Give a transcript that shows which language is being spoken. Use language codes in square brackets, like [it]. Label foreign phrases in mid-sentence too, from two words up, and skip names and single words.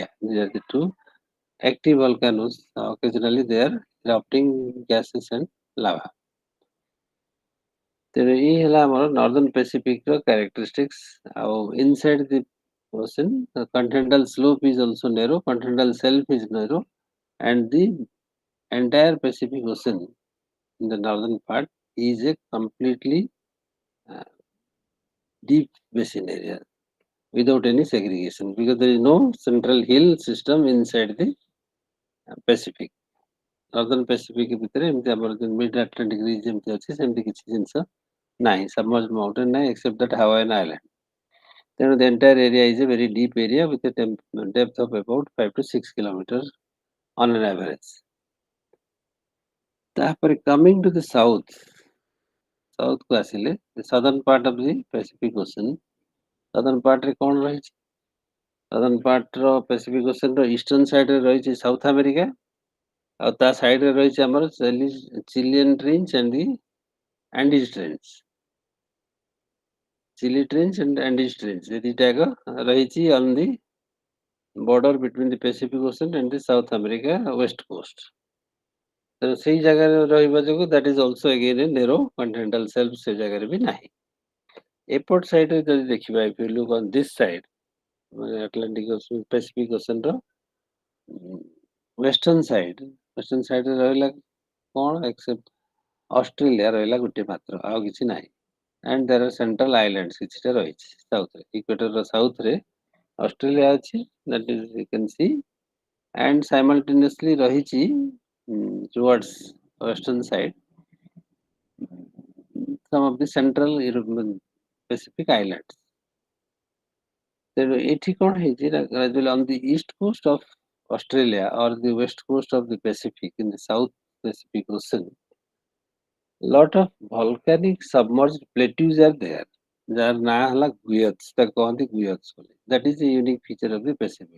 [en] These are the two active volcanoes. Occasionally they are erupting gases and lava. [or] ତେଣୁ ଏଇ ହେଲା ଆମର [en] northern Pacific's characteristics ଆଉ inside the ocean the continental slope is also narrow continental shelf is narrow and the entire Pacific Ocean in the northern part is a completely deep basin area without any segregation because there is no central hill system inside the Pacific. [or] Northern Pacific ଭିତରେ ଏମିତି ଆମର mid Atlantic ridge ଯେମିତି ଅଛି ସେମିତି କିଛି ଜିନିଷ ନାହିଁ [en] submerged mountain [or] ନାହିଁ [en] except that Hawaiian island. Then the entire area is a very deep area with a depth of about 5 to 6 kilometers on an average. [or] ତାପରେ [en] coming to the south [or] କୁ ଆସିଲେ [en] the southern part of the Pacific Ocean southern part [or] ରେ କ'ଣ ରହିଛି [en] southern part [or] ର Pacific Ocean ର [en] eastern side [or] ରେ ରହିଛି South America ଆଉ ତା side ରେ ରହିଛି ଆମର [en] Chilean Trench and the Andes Trench. Chile Trench and Andes Trench [or] ଏ ଦିଟା ଯାକ ରହିଛି [en] on the border between the Pacific Ocean and the South America west coast. [or] ତେଣୁ ସେଇ ଜାଗାରେ ରହିବା ଯୋଗୁ [en] that is also again a narrow continental shelf [or] ସେ ଜାଗାରେ ବି ନାହିଁ। ଏପଟ ସାଇଡରେ ଯଦି ଦେଖିବା [en] if you look on this side [or] ମାନେ Atlantic Ocean Pacific Ocean ର [en] western side [or] ରେ ରହିଲା କଣ except ଅଷ୍ଟ୍ରେଲିଆ ରହିଲା ଗୋଟେ ମାତ୍ର ଆଉ କିଛି ନାହିଁ। [en] and there are central islands [or] କିଛିଟା ରହିଛି [en] south ରେ equator ର south ରେ [or] ଅଷ୍ଟ୍ରେଲିଆ ଅଛି [en] that is you can see and simultaneously ରହିଛି towards western side some of the central European Pacific islands. [or] ତେଣୁ ଏଠି କଣ ହେଇଛି ନା [en] gradually on the east coast of Australia or the west coast of the Pacific in the South Pacific Ocean, lot of volcanic submerged plateaus are there. [or] ଯାହାର ନାଁ ହେଲା ଗୁୟତ୍ସ ତାକୁ କହନ୍ତି ଗୁୟତ୍ସ ବୋଲି। [en] That is a unique feature of the Pacific.